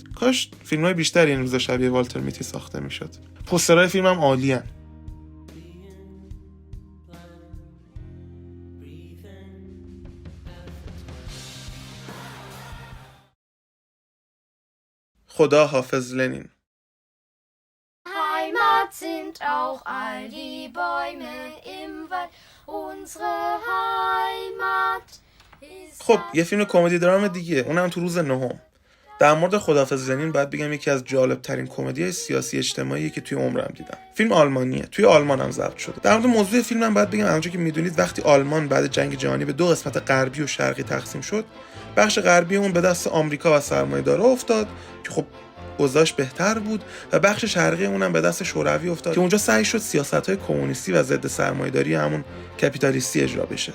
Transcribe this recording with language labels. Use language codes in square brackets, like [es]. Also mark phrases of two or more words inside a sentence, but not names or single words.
[fa] کاش فیلم‌های بیشتری این روزا شبیه والتر میتی ساخته میشد. پوسترهای فیلم هم عالیه. خدا حافظ لنین. [de] Heimat sind auch all die Bäume im Wald. Unsere Heimat ist. [fa] خب یه فیلم کمدی درام دیگه، اونم تو روز نهم. در مورد خداحافظ لنین باید بگم یکی از جالب ترین کمدی‌های سیاسی اجتماعی که توی عمرم دیدم. فیلم آلمانیه، توی آلمان هم ضبط شده. در مورد موضوع فیلم هم باید بگم همونجوری که میدونید وقتی آلمان بعد جنگ جهانی به دو قسمت غربی و شرقی تقسیم شد، بخش غربی اون به دست آمریکا و سرمایه‌دارا افتاد که خب اوضاعش بهتر بود و بخش شرقی اونم به دست شوروی افتاد که اونجا سعی شد سیاست‌های کمونیستی و ضد سرمایه‌داری همون کپیتالیستی اجرا بشه.